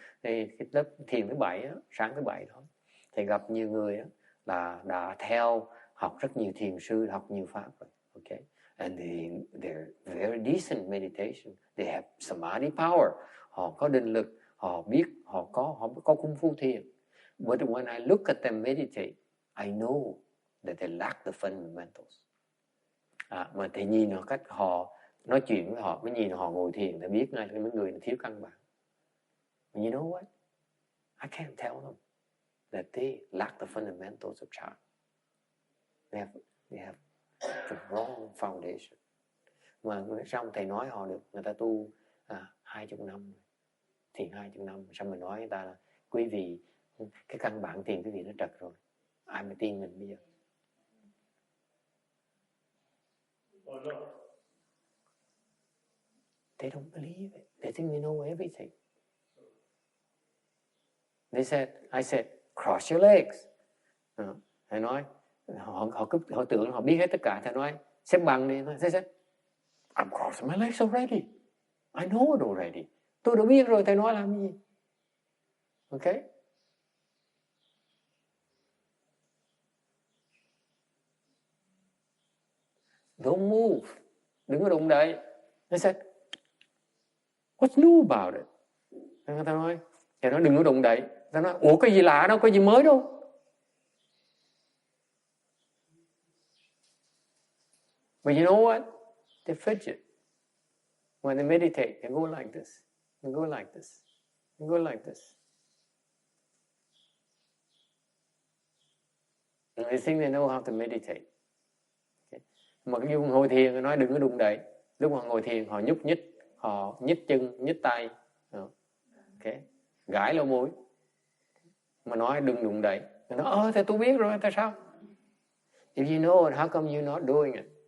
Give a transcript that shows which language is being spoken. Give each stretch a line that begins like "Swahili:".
Vietnamese: Thì cái lớp thiền thứ Bảy, sáng thứ Bảy đó, thì gặp nhiều người là đã theo học rất nhiều thiền sư, học nhiều pháp rồi.
English: Okay. And they're very decent meditation. They have samadhi power.
Vietnamese: Họ có định lực, họ biết, họ có công phu thiền.
English: But when I look at them meditate, I know that they lack the fundamentals.
Vietnamese: Mà thì nhìn họ cách họ nói chuyện với họ, mới nhìn họ ngồi thiền, thì biết ngay là mấy người thiếu căn bản.
English: And you know what? I can't tell them that they lack the fundamentals of chant. They have the wrong foundation.
Vietnamese: Mà xong thầy nói họ được, người ta tu 20 năm, thiền 20 năm, xong mình nói người ta là quý vị, cái căn bản thiền quý vị nó trật rồi. Ai mà tin mình bây giờ?
English: They don't believe it. They think they know everything. I said, cross your legs.
Vietnamese: Thầy nói, họ tưởng họ biết hết tất cả. Thầy nói, xếp bằng đi.
English: Thầy said, I'm crossing my legs already. I know it already.
Vietnamese: Tôi đã biết rồi, thầy nói làm gì?
English: Okay? Don't move.
Vietnamese: Đừng có đụng đậy.
English: I said, what's new about it?
Vietnamese: Người ta nói, đừng có đụng đậy. Ta nói, ủa cái gì lạ đâu, có gì mới đâu.
English: But you know what? They fidget. When they meditate, they go like this. They go like this. They go like this. And they think they know how to meditate. Okay.
Vietnamese: Mà cái vùng ngồi thiền, nói đừng có đụng đậy. Lúc mà ngồi thiền, họ nhúc nhích, họ nhích chân, nhích tay. Okay. Gãi lỗ mũi. Mà nói đừng đụng đậy. Nó nói, thì tôi biết rồi, tại sao?
English: If you know it, how come you're not doing it?